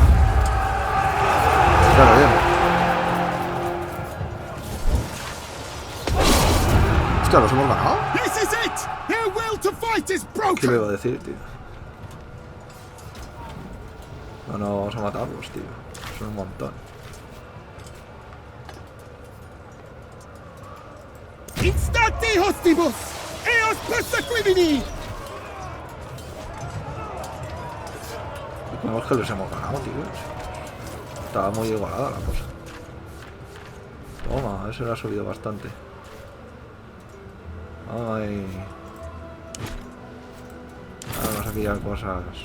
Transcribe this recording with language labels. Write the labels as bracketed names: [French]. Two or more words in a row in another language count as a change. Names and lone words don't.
[Spanish] Claro, bien. Hostia, ¿los hemos ganado? ¿Qué le iba a decir, tío? No, vamos a matarlos, tío. Son un montón. [Latin] Instate hostibus! Eos persequimini! [Spanish] Vemos que los hemos ganado, tío. Estaba muy igualada la cosa. Toma, eso le ha subido bastante. Ay. Ahora vamos a pillar cosas.